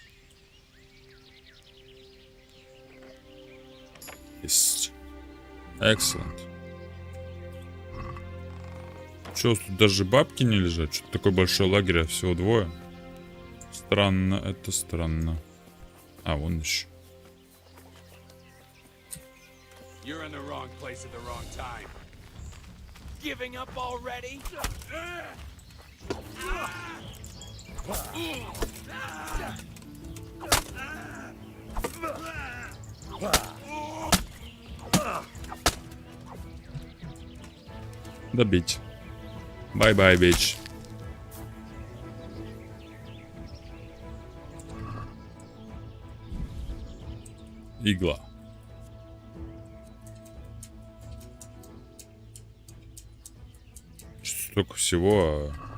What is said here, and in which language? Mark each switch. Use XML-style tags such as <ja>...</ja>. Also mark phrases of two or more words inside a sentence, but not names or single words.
<ru>Есть.</ru> <en>Excellent.</en> <ru>Чё, тут даже бабки не лежат? Что-то такой большой лагерь, а всего двое. Странно, это странно. А, вон еще.</ru> <en>You're in the wrong place at the wrong time. Giving up already?</en> <ru>Добить.</ru> <en>Бай-бай,</en> <ru>бич. Игла. Столько всего.</ru>